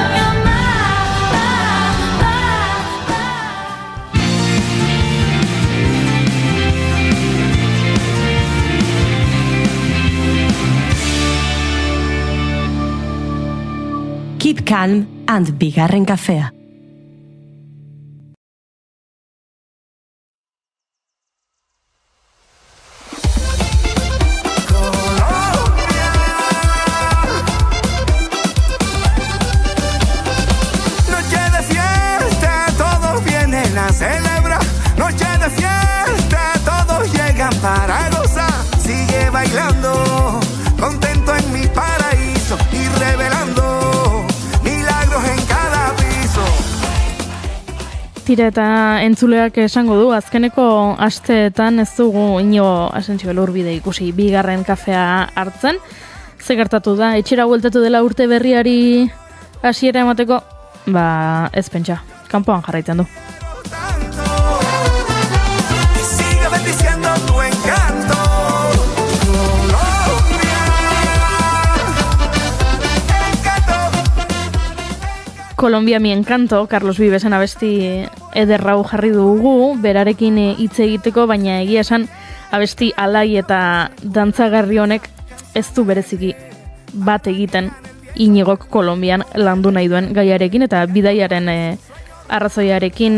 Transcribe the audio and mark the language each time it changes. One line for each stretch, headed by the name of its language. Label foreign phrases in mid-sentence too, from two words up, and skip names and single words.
English: You're my Keep calm and
Basque: bigarren kafea.
Spanish: Noche de fiesta, todos vienen a celebrar. Noche de fiesta, todos llegan para gozar. Sigue bailando, contento en mi paraíso y revelando milagros en cada piso.
Basque: Tira eta entzuleak esango du, azkeneko asteetan ez dugu Iñigo Asencio Elurbide ikusi bigarren kafea hartzen. Ze gertatu da, etxera bueltatu dela urte berriari hasiera emateko, ez pentsa, kanpoan jarraitzen du.
Spanish: Y sigue bendiciendo tu encanto.
Basque: Colombia mi encanto, Carlos Vivesen abesti ederrau jarri dugu, berarekin hitz egiteko, baina egia esan abesti alai eta dantzagarri honek ez du bereziki bat egiten Iñigok Kolonbian landu nahi duen gaiarekin eta bidaiaren arrazoiarekin.